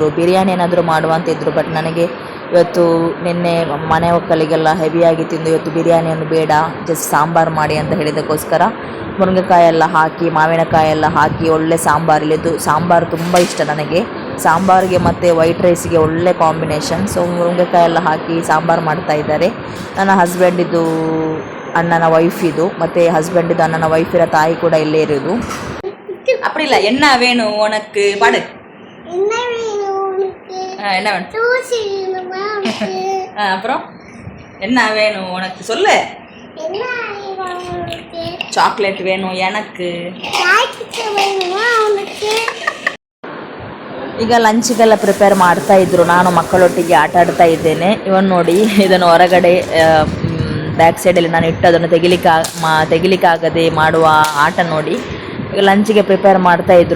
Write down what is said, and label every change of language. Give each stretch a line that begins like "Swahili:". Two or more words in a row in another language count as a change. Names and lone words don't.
Kannada: ಬಿರಿಯಾನಿ ಏನಾದರೂ ಮಾಡುವಂತಿದ್ರು, ಬಟ್ ನನಗೆ ಇವತ್ತು ನಿನ್ನೆ ಮನೆ ಒಕ್ಕಲಿಗೆಲ್ಲ ಹೆವಿಯಾಗಿ ತಿಂದು ಇವತ್ತು ಬಿರಿಯಾನಿಯನ್ನು ಬೇಡ, ಜಸ್ಟ್ ಸಾಂಬಾರು ಮಾಡಿ ಅಂತ ಹೇಳಿದ್ದಕ್ಕೋಸ್ಕರ ಮುರುಂಗೆಕಾಯಿ ಎಲ್ಲ ಹಾಕಿ, ಮಾವಿನಕಾಯಿ ಎಲ್ಲ ಹಾಕಿ ಒಳ್ಳೆ ಸಾಂಬಾರು. ಇಲ್ಲಿದ್ದು ಸಾಂಬಾರು ತುಂಬ ಇಷ್ಟ ನನಗೆ. ಸಾಂಬಾರಿಗೆ ಮತ್ತು
English: white rice
Kannada: ಒಳ್ಳೆ ಕಾಂಬಿನೇಷನ್. ಸೊ ಮುರುಂಗೆಕಾಯಿ ಎಲ್ಲ ಹಾಕಿ ಸಾಂಬಾರು ಮಾಡ್ತಾ ಇದ್ದಾರೆ. ನನ್ನ ಹಸ್ಬೆಂಡಿದ್ದು ಅಣ್ಣನ ವೈಫ್ ಇದು, ಮತ್ತು ಹಸ್ಬೆಂಡಿದ್ದು ಅಣ್ಣನ ವೈಫಿನ ತಾಯಿ ಕೂಡ ಇಲ್ಲೇ ಇರೋದು.
Tamil: அப்படிಲ್ಲ என்ன வேணும் உனக்கு பாடு. என்ன வேணும்? அப்புறம் என்ன வேணும் உனக்கு சொல்லு. சாக்லேட் வேணும் எனக்கு.
Kannada: ಈಗ ಲಂಚಿಗೆಲ್ಲ ಪ್ರಿಪೇರ್ ಮಾಡ್ತಾ ಇದ್ರು. ನಾನು ಮಕ್ಕಳೊಟ್ಟಿಗೆ ಆಟ ಆಡ್ತಾ ಇದ್ದೇನೆ. ಇವನು ನೋಡಿ, ಇದನ್ನು ಹೊರಗಡೆ
English: back side
Kannada: ನಾನು ಇಟ್ಟು ಅದನ್ನು ತೆಗಿಲಿಕ್ಕಾಗದೆ ಮಾಡುವ ಆಟ ನೋಡಿ. ಈಗ ಲಂಚಿಗೆ ಪ್ರಿಪೇರ್ ಮಾಡ್ತಾ ಇದ್ರು.